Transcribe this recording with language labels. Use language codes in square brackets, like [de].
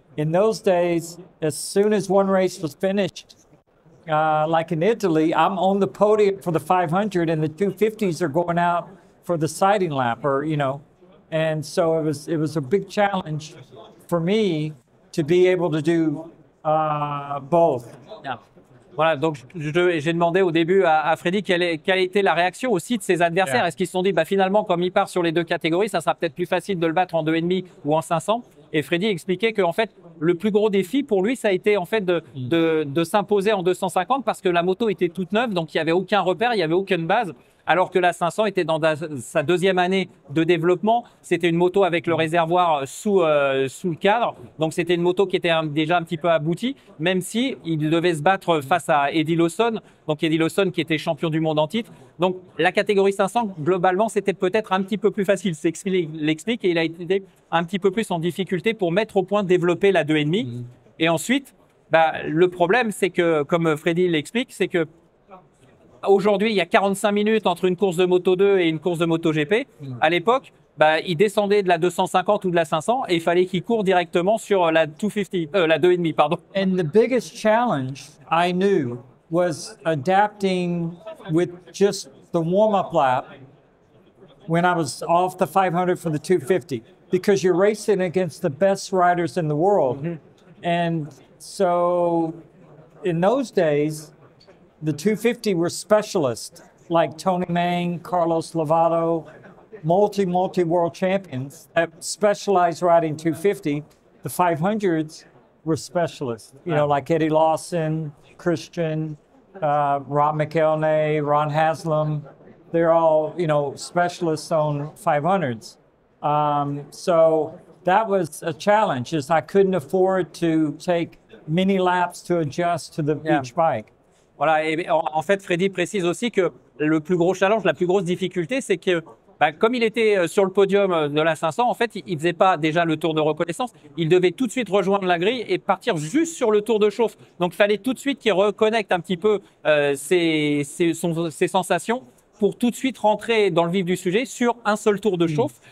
[en] In those days, as soon as one race was finished, like in Italy, I'm on the podium for the 500 and the 250s are going out for the sighting lap, or, you know. And so it was a big challenge for me to be able to do both. Yeah. [fr] Voilà, donc j'ai demandé au début à Freddy quelle était la réaction aussi de ses adversaires. [en] Yeah. [fr] Est-ce qu'ils se sont dit, bah, finalement, comme il part sur les deux catégories, ça sera peut-être plus facile de le battre en 2,5 ou en 500. Et Freddy expliquait que en fait, le plus gros défi pour lui, ça a été en fait de s'imposer en 250 parce que la moto était toute neuve, donc il n'y avait aucun repère, il n'y avait aucune base. Alors que la 500 était dans sa deuxième année de développement. C'était une moto avec le réservoir sous le cadre. Donc, c'était une moto qui était déjà un petit peu aboutie, même si il devait se battre face à Eddie Lawson. Donc, Eddie Lawson qui était champion du monde en titre. Donc, la catégorie 500, globalement, c'était peut-être un petit peu plus facile. Il l'explique et il a été un petit peu plus en difficulté pour mettre au point, développer la 2,5. Et ensuite, bah, le problème, c'est que, comme Freddy l'explique, c'est que aujourd'hui, il y a 45 minutes entre une course de Moto 2 et une course de MotoGP. À l'époque, bah, il descendait de la 250 ou de la 500 et il fallait qu'il court directement sur la 250, la 2,5, pardon. [en] And the biggest challenge I knew was adapting with just the warm-up lap when I was off the 500 for the 250, because you're racing against the best riders in the world. And so in those days, the 250 were specialists like Tony Mang, Carlos Lovato, multi-world champions that specialized riding 250. The 500s were specialists, you know, like Eddie Lawson, Christian, Rob McElnay, Ron Haslam. They're all, you know, specialists on 500s. So that was a challenge, is I couldn't afford to take many laps to adjust to each bike. [fr] Voilà, et en fait, Freddy précise aussi que le plus gros challenge, la plus grosse difficulté, c'est que bah, comme il était sur le podium de la 500, en fait, il faisait pas déjà le tour de reconnaissance. Il devait tout de suite rejoindre la grille et partir juste sur le tour de chauffe. Donc, il fallait tout de suite qu'il reconnecte un petit peu ses sensations pour tout de suite rentrer dans le vif du sujet sur un seul tour de chauffe.